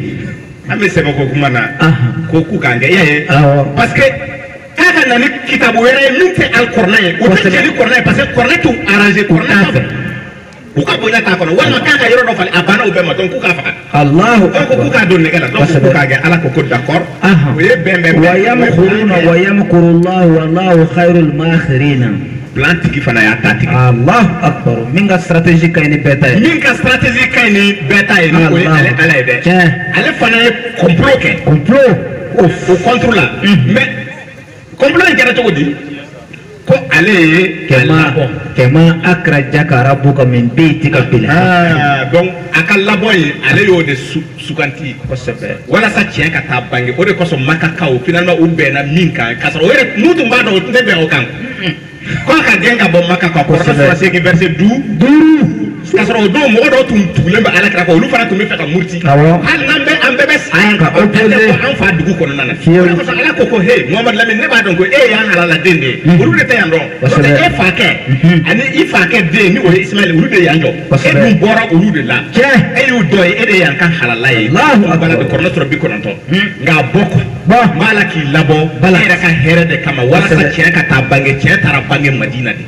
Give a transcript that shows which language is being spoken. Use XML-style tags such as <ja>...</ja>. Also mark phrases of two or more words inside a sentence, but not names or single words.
<bm>an bɛ sɛbɛn ko kuma na ko k'u k'an kɛ i y'a ye</bm> <fr>parce que</fr> <bm>k'a ka na ni kitabu wɛrɛ ye min tɛ alikɔrɔna ye o tɛ jɛni kɔrɔna ye</bm> <fr>parce que</fr> <bm>kɔrɔna t'u arranger kɔrɔna t'a fɛ u ka bonya t'a kɔnɔ walima k'a ka yɔrɔ dɔ falen a banna u bɛɛ ma donc k'u k'a faga Allahu ko k'u k'a don nɛgɛ la donc k'u k'a kɛ Ala ko d'accord o ye bɛnbɛn</bm> <ar>ويمكرون ويمكر الله والله خير الماكرين</ar> <bm>plan tigi fana y'a ta tigɛ</bm> <ar>الله أكبر</ar> <bm>min ka stratégie ka ɲi ni bɛɛ ta ye min ka stratégie ka ɲi ni bɛɛ ta ye ni o ye Ala ye dɛ ale fana ye complot kɛ o contre la mais complot in kɛra cogo di ko ale ye</bm> <ar>كما أخرجك ربك من بيتك بالحق</ar> <bm>donc a ka labɔ ye ale y'o de suganti kosɛbɛ walasa tiɲɛ ka taa bange o de kosɔn Makakaw finalement u bɛnna min kan k'a sɔrɔ o yɛrɛ n'u tun b'a dɔn o tun tɛ bɛn o kan ko a ka gɛn ka bɔ Maka kan kɔrɔna sura 8 verset 5 k'a sɔrɔ o don mɔgɔ dɔw tun tugulen bɛ Alakira kɔ olu fana tun bɛ fɛ ka muruti hali an bɛɛ bɛ sa yan kan an fa dugu kɔnɔna na o de kosɔn Ala ko hey Muhamadu Lamini ne b'a dɔn ko e y'an halaladen de ye olu de tɛ yan dɔn n'o tɛ e fakɛ ani i fakɛ den ni o ye Ismaɛl olu de y'an jɔ e dun bɔra olu de la e y'u dɔ ye e de y'an ka halala ye bala de kɔrɔna sura 90 nka a bɔ kɔ n b'a la k'i labɔ e yɛrɛ ka hɛrɛ de kama walasa tiɲɛ ka taa bange tiɲɛ taara bange Madina de</bm>